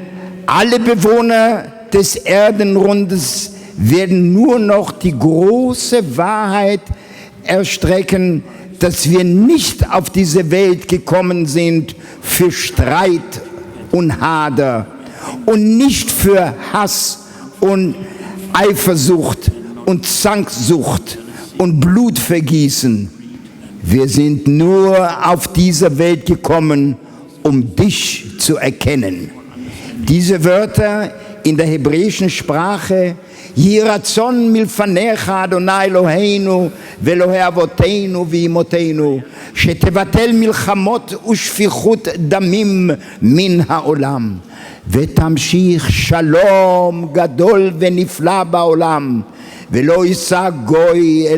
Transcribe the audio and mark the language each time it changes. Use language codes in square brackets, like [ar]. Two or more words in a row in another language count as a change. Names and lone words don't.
[de] Alle Bewohner des Erdenrundes werden nur noch die große Wahrheit erstrecken, dass wir nicht auf diese Welt gekommen sind für Streit und Hader und nicht für Hass und Eifersucht und Zanksucht und Blutvergießen. Wir sind nur auf diese Welt gekommen, um dich zu erkennen. Diese Wörter in der hebräischen Sprache, [he] יהי רצון מלפניך ה' אלוהינו ואלוהי אבותינו ואמותינו שתבטל מלחמות ושפיכות דמים מן העולם ותמשיך שלום גדול ונפלא בעולם ולא ישא גוי אל